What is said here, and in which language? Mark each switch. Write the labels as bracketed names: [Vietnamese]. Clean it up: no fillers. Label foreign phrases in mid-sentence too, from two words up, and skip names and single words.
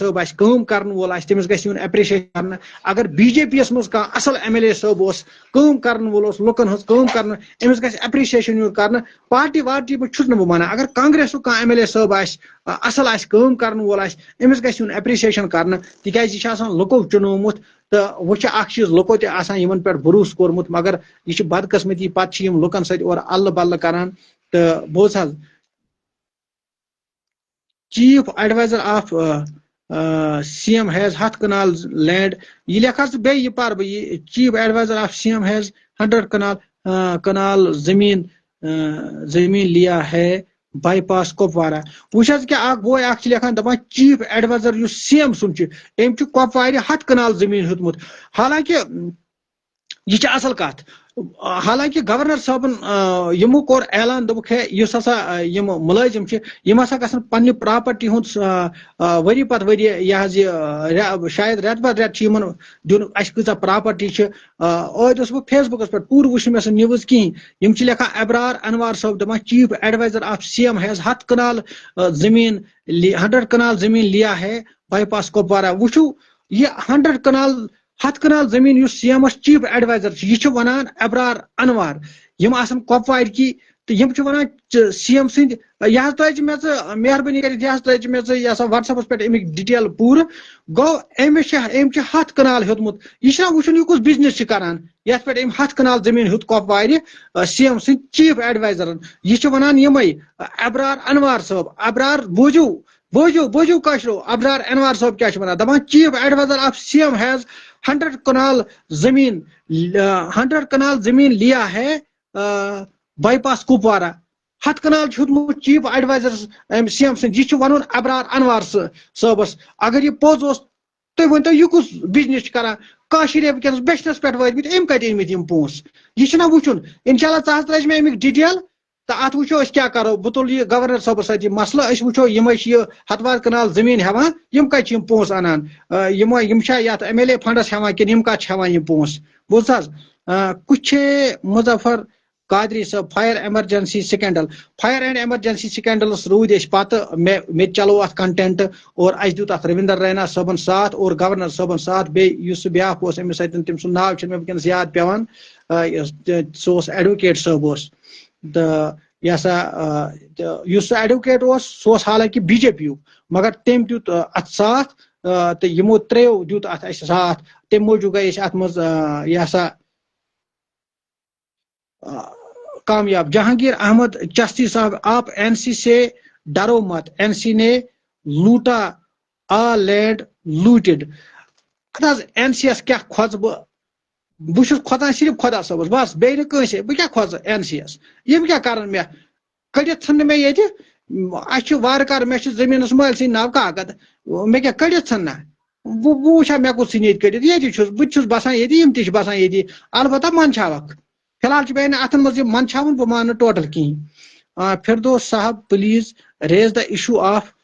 [Kashmiri] صٲب آسہِ کٲم کرن وول آسہِ تمس گژھِ یُن ایپریشیشن کرنہٕ اگر بی جے پی یس مز کانٛہہ اصل ایم ایل اے صٲب اوس کٲم کرن وول اوس لُکن ہٕنٛز کٲم کرنہٕ أمس گژھِ ایپریشیشن یُن کرنہٕ پارٹی وارٹی چھُس نہٕ بہٕ ونان اگر کانگریسُک کانٛہہ ایم ایل اے صٲب آسہِ اصل آسہِ کٲم کرن وول آسہِ أمس گژھِ یُن ایپریشیشن کرنہٕ تِکیازِ یہِ چھُ آسان لُکو چُنومُت تہٕ وۄنۍ چھُ اکھ چیٖز لُکو تہِ آسان یِمن پٮ۪ٹھ بروسہٕ کوٚرمُت مگر یہِ چھِ بدقٕسمتی پتہٕ چھِ یِم لُکن سۭتۍ اورٕ اَلہٕ بدلہٕ کران تہٕ بوز حظ [English] Chief Advisor of CM has 100 kanal land [Urdu] یہ لکھا [Kashmiri] بیٚیہِ یہِ پَرٕ بہٕ یہِ [English] Chief Advisor of CM has [Kashmiri] 100 کنال [Urdu] زمین لیا ہے [English] bypass [Kashmiri] کپوارہ وچ حظ کیا اکھ بوے اکھ چھِ لیکھان دپان [English] Chief Advisor [Kashmiri] یُس سی ایم سُنٛد چھُ أمۍ چھُ کپوارِ 100 کنال زمین ہیوٚتمُت حالانکہ یہ چھِ اصل کتھ حالانکہ گورنر صٲبن یمو کوٚر اعلان دوٚپُکھ ہے یُس ہسا یِم مُلٲزم چھِ یِم ہسا گژھن پننہِ پراپرٹی ہُنٛد ؤری پتہٕ ؤری یہِ حظ یہِ شاید رٮ۪تہٕ پتہٕ رٮ۪تہٕ چھِ یِمن دیُن اَسہِ کۭژاہ پراپرٹی چھِ ٲدۍ اوسُس بہٕ فیس بُکس پٮ۪ٹھ پوٗرٕ وٕچھ مےٚ سُہ نِوٕز کِہیٖنۍ یِم چھِ لیکھان ابرار انوار صٲب دپان [English] Chief Advisor of CM has [Kashmiri] 100 کنال زمین 100 کنال [Urdu] زمین لیا ہے [English] bypass [Kashmiri] کپوارہ وٕچھو یہِ 100 کنال 100 کنال زمین یُس سی ایمس [English] Chief Advisor [Kashmiri] چھُ یہِ چھُ ونان ابرار انوار یِم آسان کپوارِ کی تہٕ یِم چھِ ونان سی ایم سٕنٛدۍ یہِ حظ ترٛٲیزِ مےٚ ژٕ مہربٲنی کٔرِتھ یہِ حظ ترٛٲیزِ مےٚ ژٕ یہِ ہسا وٹس ایپس پٮ۪ٹھ امیُک ڈِٹیل پوٗرٕ گوٚو أمۍ چھِ 100 کنال ہیوٚتمُت یہِ چھُنہ وٕچھُن یہِ کُس بِزنس چھُ کران یتھ پٮ۪ٹھ أمۍ 100 کنال زمین ہیوٚت کپوارِ سی ایم سٕنٛدۍ چیف ایڈوائزرن یہِ چھِ ونان یِمے ابرار انوار صٲب ابرار بوٗزِو کٲشرو ابرار انوار صٲب کیاہ چھُ ونان دپان [English] Chief Advisor of CM has [Kashmiri] 100 کنال [Urdu] زمین لیا ہے [English] bypass [Kashmiri] کپوارہ 100 کنال چھُ ہیوٚتمُت [English] Chief Advisor [Kashmiri] سی ایم سٕنٛدۍ یہِ چھُ ونُن ابرار انوار صٲبس اگر یہِ پوٚز اوس تُہۍ ؤنتو یہِ کُس بِزنس چھُ کران کٲشِر وٕنکیٚنس بیچنس پٮ۪ٹھ وٲتمٕتۍ أمۍ کتہِ أنمٕتۍ یِم پونٛسہٕ یہِ چھُنہ وٕچھُن [Arabic] انشاء اللہ [Kashmiri] ژٕ حظ ترٛٲیزِ مےٚ امیُک ڈِٹیل تہٕ اتھ وٕچھو أسۍ کیاہ کرو بہٕ تُلہٕ یہِ گورنر صٲبس سۭتۍ یہِ مسلہٕ أسۍ وٕچھو یِمے چھِ یہِ 100 کنال زمین ہٮ۪وان یِم کتہِ چھِ یِم پونٛسہٕ انان یِم چھا یتھ ایم ایل اے فنڈس ہٮ۪وان کِنہٕ یِم کتھ چھِ ہٮ۪وان یِم پونٛسہٕ بوٗز حظ کُچھے مظفر قادری صٲب فایر [English] emergency and emergency scandals [Kashmiri] روٗدۍ أسۍ پتہٕ مےٚ چلو اتھ کنٹینٹ اور اسہِ دیُت اتھ رویندر رینا صٲبن ساتھ اور گورنر صٲبن ساتھ بیٚیہِ یُس سُہ بیاکھ اوس أمِس سۭتۍ تٔمۍ سُنٛد ناو چھُنہٕ مےٚ وٕنکیٚنس یاد پیوان سُہ اوس ایڈوکیٹ صٲب اوس تہٕ یہِ ہسا یُس سُہ ایڈوکیٹ اوس سُہ اوس حالانکہِ بی جے پی یُک مگر تٔمۍ دیُت اتھ ساتھ تہٕ یِمو ترٛیو دیُت اتھ اسہِ ساتھ تمہِ موٗجوٗب گٔے أسۍ اتھ منٛز یہِ ہسا [Urdu] کامیاب جہانگیر احمد چشتی صاحب آپ این سی سے ڈرو مت این سی نے لوٹا [English] all land looted [Kashmiri] این سی یس کیا کھوژ بہٕ چھُس کھۄژان صرف خۄدا صٲبس بس بیٚیہِ نہٕ کٲنٛسے بہٕ کیٛاہ کھۄژٕ این سی یس یِم کیٛاہ کرن مےٚ کٔڑِتھ ژھٕن نہٕ مےٚ ییٚتہِ اَسہِ چھُ وارٕ کارٕ مےٚ چھُ زٔمیٖنس مٲلۍ سٕنٛدۍ ناو کاکد مےٚ کیٛاہ کٔڑِتھ ژھٕن نہ بہٕ وٕچھا مےٚ کُس ژھٕنہِ ییٚتہِ کٔڑِتھ ییٚتی چھُس بہٕ تہِ چھُس بسان ییٚتی یِم تہِ چھِ بسان ییٚتی البتہ منٛدچھاوکھ فی الحال چھُ مےٚ اتھن منٛز یہِ منٛدچھاوُن بہٕ مانہٕ نہٕ ٹوٹل کِہیٖنۍ فردوس صاحب [English] please raise the issue of